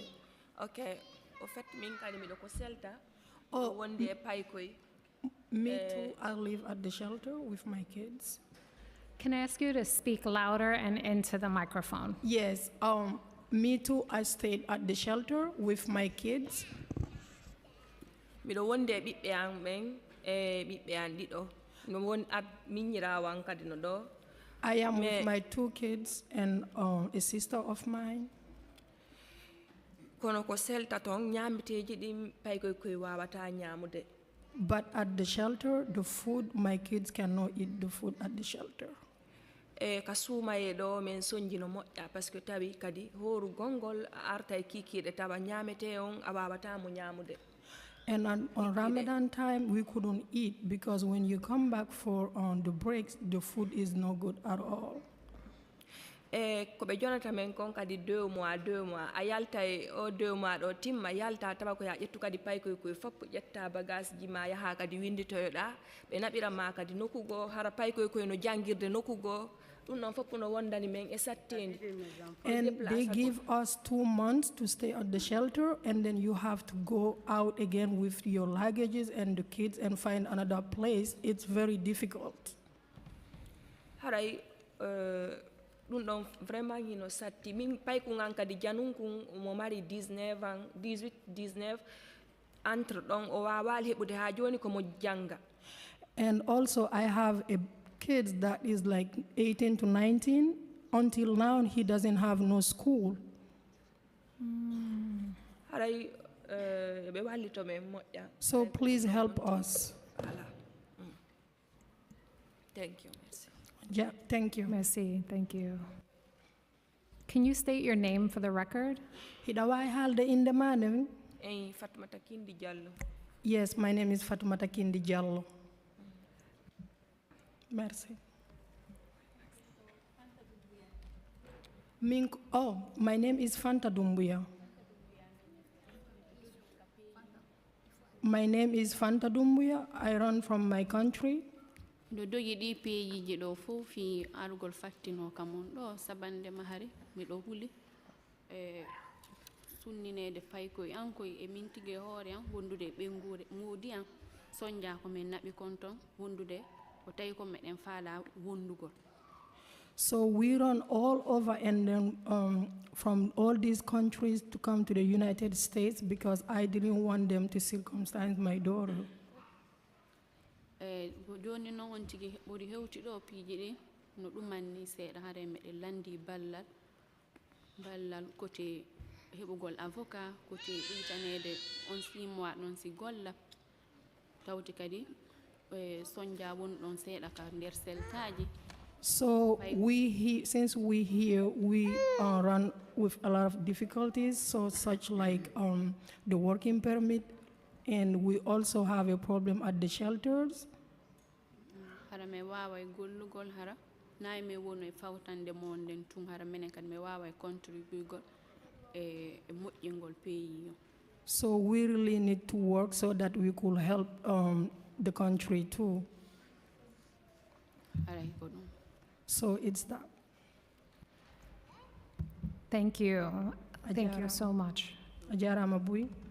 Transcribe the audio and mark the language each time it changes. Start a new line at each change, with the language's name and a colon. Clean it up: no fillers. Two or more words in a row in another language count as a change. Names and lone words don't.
French: Ok, au fait,
Fula: min kadi mi do ko CELTA. Oh, wonde paykoy.
English: Me too. I live at the shelter with my kids. Can I ask you to speak louder and into the microphone? Yes. Me too. I stayed at the shelter with my kids.
Fula: Miɗo wonde e ɓiɓɓe am ɓen e ɓiɓɓe am ɗiɗo. No won ab miñirawo am kadi no ɗo.
English: I am with my 2 kids and a sister of mine.
Fula: Kono ko selta ton ñamiteji ɗi paykoy koy wawata ñamude.
English: But at the shelter, the food, my kids cannot eat the food at the shelter.
Fula: Ka suumaye ɗo min soñjino moƴƴa
French: par ce que
Fula: tawi kadi horu gongol arta e kikiɗe tawa ñamete on a wawatamo ñamude.
English: And on Ramadan time, we couldn't eat because when you come back for the breaks, the food is no good at all.
Fula: Ko ɓe jonata men kon kadi 2 mois a yalta e o 2 mois ɗo timma yalta tawa ko ya ƴettu kadi paykoy koye fof ƴetta bagage ji ma yaha kadi winditoyoɗa ɓe naɓira ma kadi nokkugo hara paykoy koye no janguirde nokkugo ɗum noon fof no wondani men e sattedi.
English: And they give us 2 months to stay at the shelter, and then you have to go out again with your luggages and the kids and find another place. It's very difficult.
Fula: haray ɗum ɗon vraiment hino satti min pay ko ngan kadi janum kun mo mari 19 ans 18 19 entre ɗon o wawa heɓude ha joni komo janga.
English: And also, I have a kid that is like 18 to 19. Until now, he doesn't have no school.
Fula: Haray ɓe wallito men moƴƴa.
English: So please help us. Thank you. Merci. Yeah, thank you. Merci, thank you. Can you state your name for the record? Hidawai halde in the man. Fatoumata Kindi Diallo. Yes, my name is Fatoumata Kindi Diallo. Merci. My name is Fanta Dumbuya. My name is Fanta Dumbuya. I run from my country.
Fula: Do yiɗi peeji ɗo fof fi arugol fattino kam on ɗo sabande mahari miɗo huli e sunninede paykoye an koye e mintige hoore an wondude e ɓengure muudi an soñja ko min naɓi kon ton wondude ko tawi ko meɗen faala wondugol.
English: So we run all over and then from all these countries to come to the United States because I didn't want them to circumcise my daughter.
Fula: Joni noon on tigi ɓuri hewti ɗo piiji ɗi no ɗumanni seeɗa hare meɗen landi ballal kote heɓugol avocat kote ɗitanede on 6 mois ɗon si golla tawti kadi soñja woni ɗon seeɗa ka nder seltaji.
English: So since we here, we run with a lot of difficulties, so such like the working permit, and we also have a problem at the shelters.
Fula: Hara me wawa gollugol hara nay me wono e fawtande mon den tun hara menen kad me wawa contribute e moƴƴingol pays.
English: So we really need to work so that we could help the country too. So it's that. Thank you. Thank you so much. Ajara Mabui.